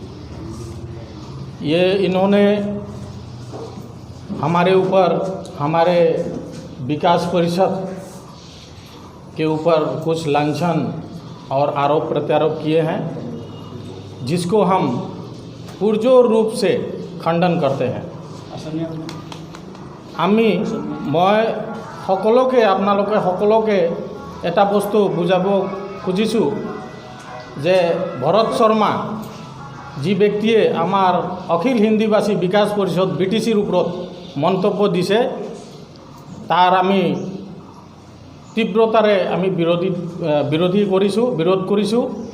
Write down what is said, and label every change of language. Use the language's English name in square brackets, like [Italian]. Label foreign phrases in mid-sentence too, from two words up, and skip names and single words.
[Hindi] ये इन्होंने हमारे ऊपर, हमारे विकास परिषद के ऊपर कुछ लांछन और आरोप प्रत्यारोप किए हैं, जिसको हम पुरजोर रूप से खंडन करते हैं। [Assamese] मैं সকলোকে আপোনালোকে সকলোকে এটা বস্তু বুজাব খুজিছোঁ যে ভৰত শৰ্মা যি ব্যক্তিয়ে আমাৰ অখিল হিন্দীভাষী বিকাশ পৰিষদ বিটিচিৰ ওপৰত মন্তব্য দিছে তাৰ আমি তীব্ৰতাৰে আমি বিৰোধ কৰিছোঁ